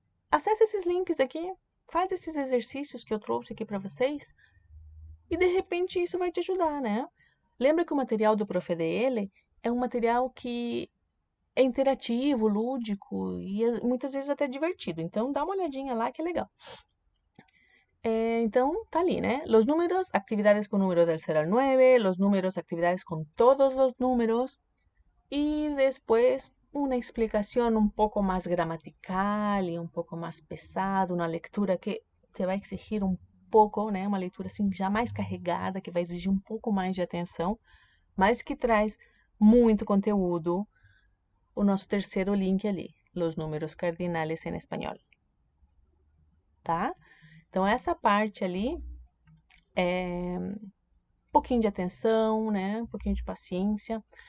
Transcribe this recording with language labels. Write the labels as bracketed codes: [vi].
[pt] Acesse esses links aqui, faz esses exercícios que eu trouxe aqui para vocês e de repente isso vai te ajudar, né? Lembra que o material do Prof. DL é um material que é interativo, lúdico e muitas vezes até divertido. Então dá uma olhadinha lá que é legal. Então, tá ali, né? [es] Los números, actividades con número del 0 al 9, los números, actividades con todos los números, y después una explicación un poco más gramatical y un poco más pesada, una lectura que te [pt] vai exigir um pouco, né? Uma leitura assim já mais carregada, que vai exigir um pouco mais de atenção, mas que traz muito conteúdo. O nosso terceiro link ali, [es] los números cardinales en [pt] espanhol, tá? Então, essa parte ali é um pouquinho de atenção, né? Um pouquinho de paciência.